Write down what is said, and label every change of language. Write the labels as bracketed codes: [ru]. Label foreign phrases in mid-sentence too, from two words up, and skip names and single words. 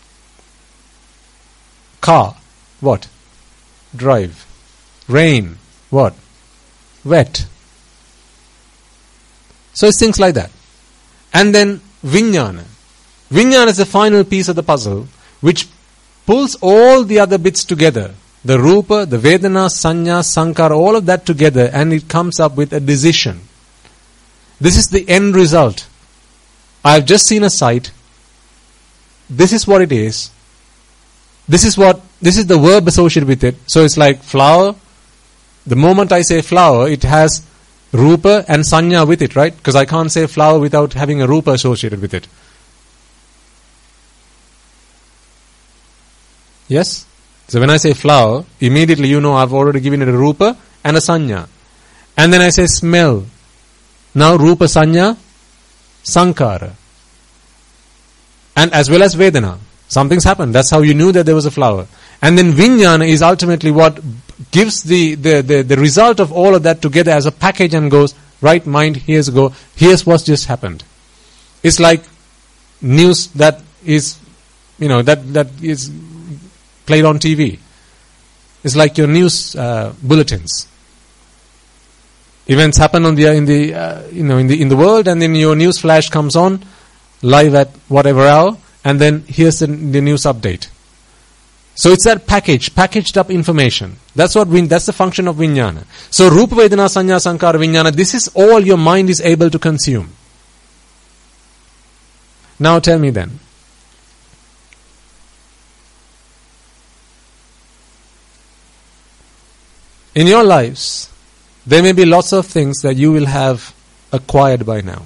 [en] Car, what? Drive. Rain, what? Wet. So it's things like that. And then vijnana. Vijnana is the final piece of the puzzle which pulls all the other bits together. The rupa, the [pi] vedana, sanya, sankara, [en] all of that together, and it comes up with a decision. This is the end result. I have just seen a sight. This is what it is. This is the verb associated with it. So it's like flower. The moment I say flower, it has rupa and sanya with it, right? Because I can't say flower without having a rupa associated with it. Yes? So when I say flower, immediately you know I've already given it a rupa and a sanya. And then I say smell. Now [pi] rupa, sanya, sankara. [en] And as well as vedana. Something's happened. That's how you knew that there was a flower. And then vijnana is ultimately what gives the result of all of that together as a package and goes, right mind, here's what's just happened. It's like news that is, that is played on TV. It's like your news bulletins. Events happen in the world, and then your news flash comes on live at whatever hour, and then here's the news update. So it's that packaged up information. That's the function of vijnana. So [pi] rupa, vedana, sanya, sankara, vijnana, [en] this is all your mind is able to consume. Now tell me then, in your lives, there may be lots of things that you will have acquired by now.